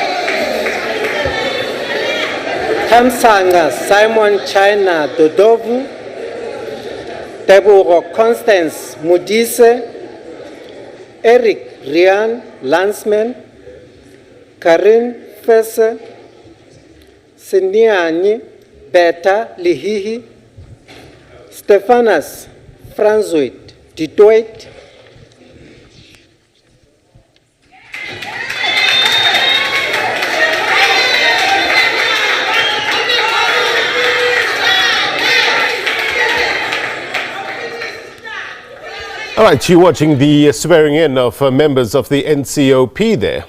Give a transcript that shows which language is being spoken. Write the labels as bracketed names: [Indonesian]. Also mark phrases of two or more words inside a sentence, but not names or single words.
[English] Tamsanga Simon China Dodovu, Teburo Constance Mudise, Eric Rian Lansman, Karin Fesse, Siniani Beta Lihihi, Stephanas Franzoid Ditoit, All right, you're watching the swearing in of members of the NCOP there.